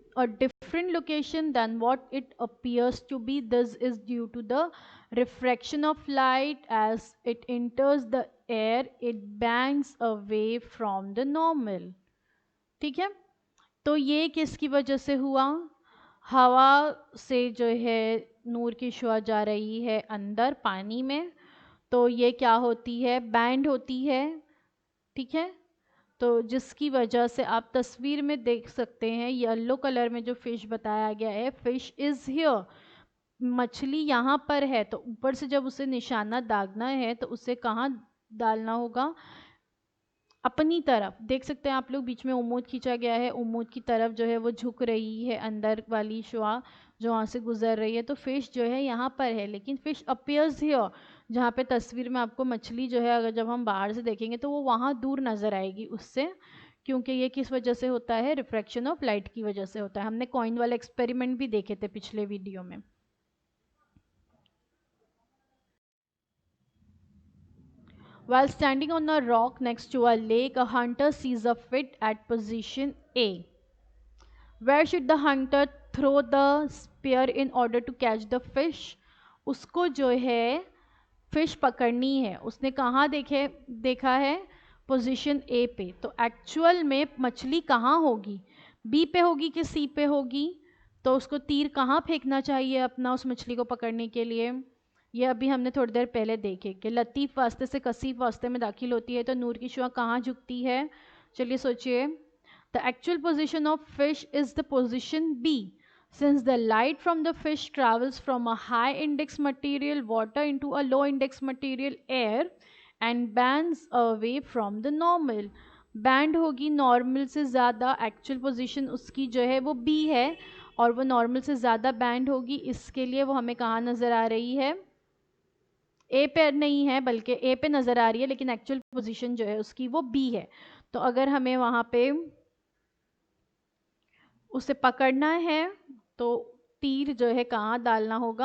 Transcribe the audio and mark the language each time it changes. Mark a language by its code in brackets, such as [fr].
[en] a different location than what it appears to be. This is due to the refraction of light. As it enters the air, it bangs away from the normal. [hi] ठीक है, तो ये किसकी वजह से हुआ? हवा से जो है नूर की शुआ जा रही है अंदर पानी में, तो ये क्या होती है? बैंड होती है, ठीक है। तो जिसकी वजह से आप तस्वीर में देख सकते हैं येलो कलर में जो फिश बताया गया है, [en] fish is here, [hi] मछली यहाँ पर है। तो ऊपर से जब उसे निशाना दागना है तो उसे कहाँ डालना होगा? अपनी तरफ। देख सकते हैं आप लोग बीच में उम्मूद खींचा गया है, उम्मूद की तरफ जो है वो झुक रही है अंदर वाली शुआ जो वहाँ से गुजर रही है। तो फिश जो है यहाँ पर है, लेकिन [en] fish appears here, [hi] जहाँ पे तस्वीर में आपको मछली जो है अगर जब हम बाहर से देखेंगे तो वो वहाँ दूर नज़र आएगी उससे, क्योंकि ये किस वजह से होता है? [en] refraction of light [hi] की वजह से होता है। हमने कॉइन वाला एक्सपेरिमेंट भी देखे थे पिछले वीडियो में। [en] While standing on a rock next to a lake, a hunter sees a fish at position A. Where should the hunter throw the spear in order to catch the fish? [hi] उसको जो है fish पकड़नी है, उसने कहाँ देखा है? Position A पे। तो एक्चुअल में मछली कहाँ होगी? बी पे होगी कि सी पे होगी? तो उसको तीर कहाँ फेंकना चाहिए अपना उस मछली को पकड़ने के लिए? ये अभी हमने थोड़ी देर पहले देखे कि लतीफ़ वास्ते से कसीफ वास्ते में दाखिल होती है तो नूर की शुआ कहाँ झुकती है? चलिए सोचिए। [en] The actual position of fish is the position B. Since the light from the fish travels from a high index material water into a low index material air and bends away from the normal. [hi] Band होगी normal से ज़्यादा, actual position उसकी जो है वो B है और वो नॉर्मल से ज़्यादा बैंड होगी। इसके लिए वो हमें कहाँ नज़र आ रही है? ए पे नहीं है, बल्कि ए पे नज़र आ रही है, लेकिन एक्चुअल पोजीशन जो है उसकी वो बी है। तो अगर हमें वहाँ पे उसे पकड़ना है तो तीर जो है कहाँ डालना होगा?